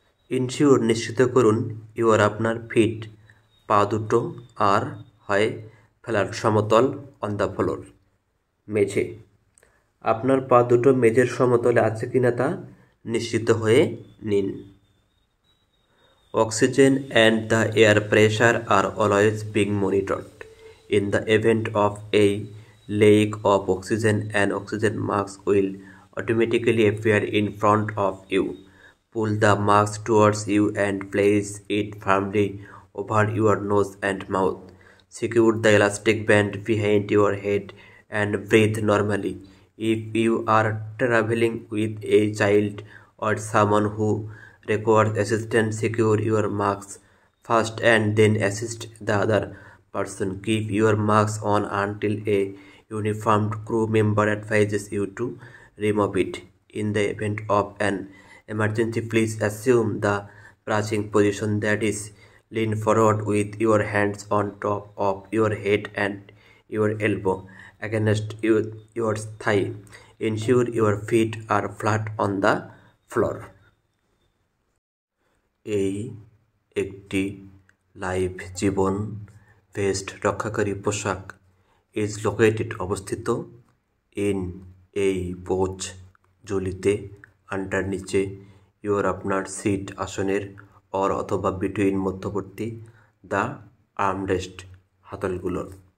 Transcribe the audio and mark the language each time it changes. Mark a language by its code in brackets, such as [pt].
[en] ensure [bn] নিশ্চিত করুন [en] your [bn] আপনার [en] feet [bn] পা দুটো আর হয় [en] flat [bn] সমতল [en] on the floor [bn] মেঝে। আপনার পা দুটো মেঝের সমতলে আছে কিনা তা নিশ্চিত হয়ে নিন। [en] Oxygen and the air pressure are always being monitored. In the event of a lack of oxygen, an oxygen mask will automatically appear in front of you. Pull the mask towards you and place it firmly over your nose and mouth. Secure the elastic band behind your head and breathe normally. If you are traveling with a child or someone who requires assistance, secure your mask first and then assist the other person. Keep your mask on until a uniformed crew member advises you to remove it. In the event of an emergency, please assume the crouching position, that is, lean forward with your hands on top of your head and your elbow against your thigh. Ensure your feet are flat on the floor. [bn] এই একটি live জীবন vest রক্ষাকারী পোশাক [en] is located [bn] অবস্থিত in এই pose ঝুলিতে [en] under [bn] নিচে [en] your [bn] আপনার seat আসনের অর অথবা [en] between [bn] মধ্যবর্তী [en] the armrest [bn] হাতলগুলোর।